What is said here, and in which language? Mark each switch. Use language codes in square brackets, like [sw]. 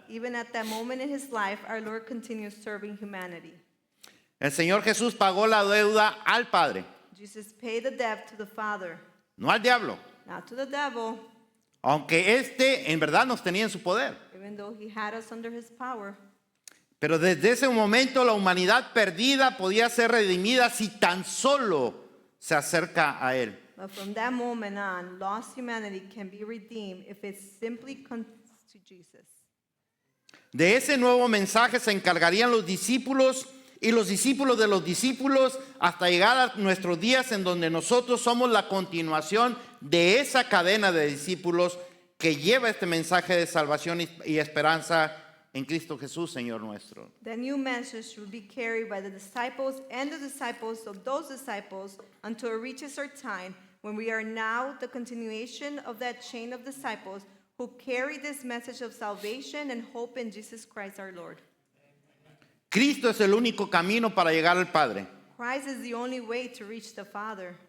[en] Even at that moment in his life, our Lord continues serving humanity. [es] El Señor Jesús pagó la deuda al Padre, [en] Jesus paid the debt to the Father, [es] no al diablo, [en] not to the devil, [es] aunque éste en verdad nos tenía en su poder. [en] even though he had us under his power. [es] Pero desde ese momento la humanidad perdida podía ser redimida si tan solo se acerca a Él. [en] But from that moment on, lost humanity can be redeemed if it simply comes to Jesus. [es] De ese nuevo mensaje se encargarían los discípulos y los discípulos de los discípulos hasta llegar a nuestros días en donde nosotros somos la continuación de esa cadena de discípulos que lleva este mensaje de salvación y esperanza en Cristo Jesús, Señor nuestro. [en] The new message will be carried by the disciples and the disciples of those disciples until it reaches our time when we are now the continuation of that chain of disciples who carry this message of salvation and hope in Jesus Christ our Lord. [es] Cristo es el único camino para llegar al Padre. [en] Christ is the only way to reach the Father.